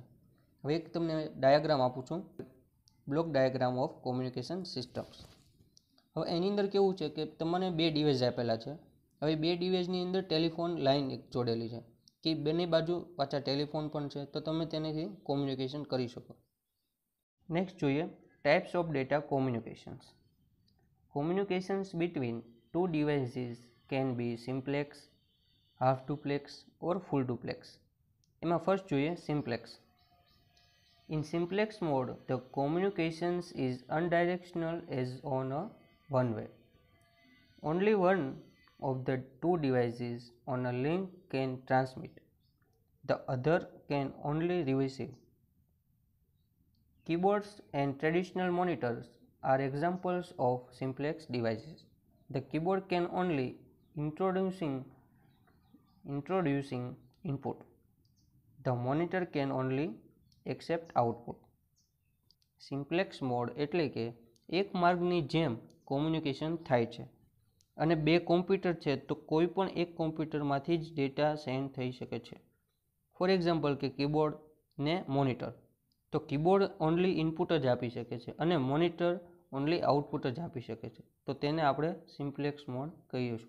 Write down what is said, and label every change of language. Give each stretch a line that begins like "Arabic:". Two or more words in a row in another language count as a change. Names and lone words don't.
Gujarati: હવે એક તમને ડાયાગ્રામ આપું છું,
English: block diagram of communication systems.
Gujarati: હવે એની અંદર કેવું છે કે તમને બે ડિવાઇસ આપેલા છે. હવે બે ડિવાઇસની અંદર
English: telephone line
Gujarati: એક જોડેલી છે કે બંને બાજુ પાછા ટેલિફોન પણ છે, તો તમે તેનાથી કોમ્યુનિકેશન કરી શકો. નેક્સ્ટ જોઈએ
English: types of data communications. Communications between two devices can be simplex, half duplex or full duplex. એમાં ફર્સ્ટ જોઈએ simplex. In simplex mode, the communications is unidirectional as on a one way. Only one of the two devices on a link can transmit. The other can only receive. Keyboards and traditional monitors are examples of simplex devices. The keyboard can only introducing input. The monitor can only accept output. Simplex mode
Gujarati: એટલે કે એક માર્ગની જેમ કોમ્યુનિકેશન થાય છે અને બે કોમ્પ્યુટર છે તો કોઈ પણ એક કોમ્પ્યુટરમાંથી જ
English: data send
Gujarati: થઈ શકે છે.
English: for example
Gujarati: કે કીબોર્ડ ને મોનિટર, તો કીબોર્ડ
English: only input
Gujarati: જ આપી શકે છે અને મોનિટર
English: only output
Gujarati: જ આપી શકે છે, તો તેને આપણે
English: simplex mode
Gujarati: કહીએ છીએ.